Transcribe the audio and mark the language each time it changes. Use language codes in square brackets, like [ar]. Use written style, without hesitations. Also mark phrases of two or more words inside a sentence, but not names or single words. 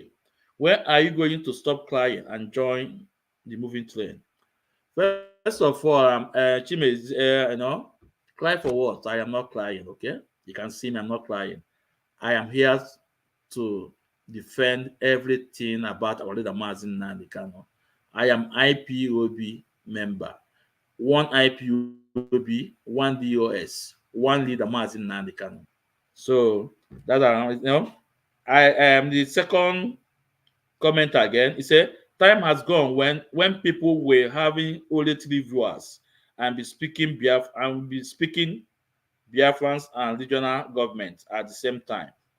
[en] When are you going to stop crying and join the moving train? First of all, Chimezie, cry for what? I am not crying, okay? You can see me, I'm not crying. I am here to defend everything about our leader, Mazi Nnamdi Kanu. I am IPOB member. One IPOB, one DOS, one leader, Mazi Nnamdi Kanu. So that's around. I am the second comment again. He said, time has gone when people were having only 3 viewers and be speaking Biafrans and regional governments at the same time.